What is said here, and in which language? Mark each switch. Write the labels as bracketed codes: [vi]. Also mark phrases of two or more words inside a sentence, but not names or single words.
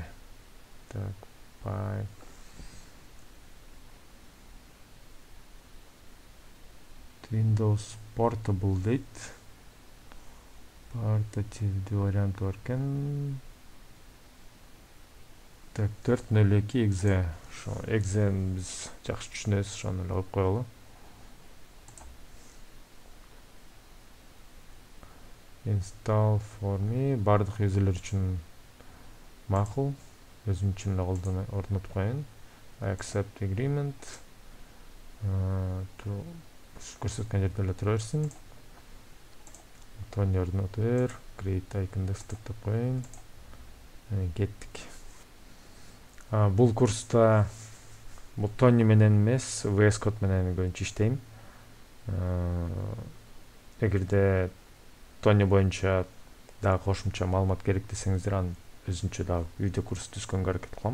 [ky] Так, Windows Portable дейт. Портативдүү варианты бар экен. Так, 4.02 exe. Ошо exe'ни биз жакшы түшүнөбүз, ошону эле коюп коелу. [en] Install for me [ky] бардык юзерлер үчүн макул. Өзүм үчүн эле орнотуп коеюн. [en] I accept agreement. [ky] Көрсөткөн жерде эле тура берсин. Tony орнотуп бер. [en] Create icon desktop [ky] деп коеюн. Кеттик. Бул курста бул Tony менен эмес, VS Code менен көбүнчө иштейм. Эгерде Tony боюнча дагы кошумча маалымат керек десеңиздер, аны өзүнчө дагы видео курс түзгөнгө аракет кылам.